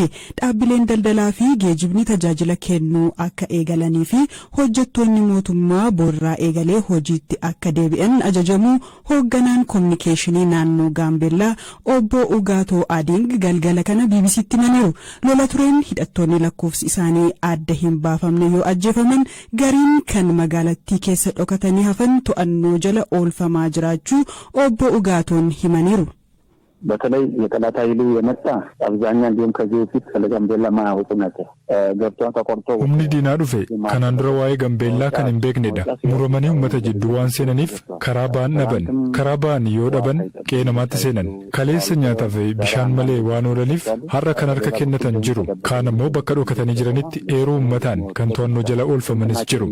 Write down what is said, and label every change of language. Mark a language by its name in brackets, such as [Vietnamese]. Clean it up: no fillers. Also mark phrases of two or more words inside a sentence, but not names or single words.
[Oromo] Dhaabbileen daldalaa fi geejibni tajaajila kennuu akka eegalanii fi hojjettoonni mootummaa boorraa eegalee hojiitti akka deebi'an ajajamuu hoogganaan kominikeeshinii naannoo Gaambeellaa obbo Ugaatoo Ading galgala kana BBC'tti himaniiru. Lola tureen hidhattoonni lakkoofsi isaanii adda hin baafamne yoo ajjeefaman gariin kan magaalattii keessa dhokatanii hafan to'annoo jala oolfamaa jiraachuu obbo Ugaatoon himaniiru. [Amharic] በተለይ የጠላት ኃይሉ የመጣ አብዛኛው እንዲሁም ከዚህ በፊት ስለጋምቤላ ማያውቁ ነበር ገብቷን ተቆርጦ [Oromo] humni diinaa dhufe kanaan dura waa'ee Gaambeellaa kan hin beeknedha. Muramanii uummata jidduu waan seenaniif karaa ba'an dhaban. Karaa ba'an yoo dhaban qe'ee namaatti seenan. Kaleessa nyaataa fi bishaan malee waan oolaniif har'a kan harka kennatan jiru. Kaan ammoo bakka dhokatanii jiranitti eeruu uummataan kan to'annoo jala oolfamanis jiru.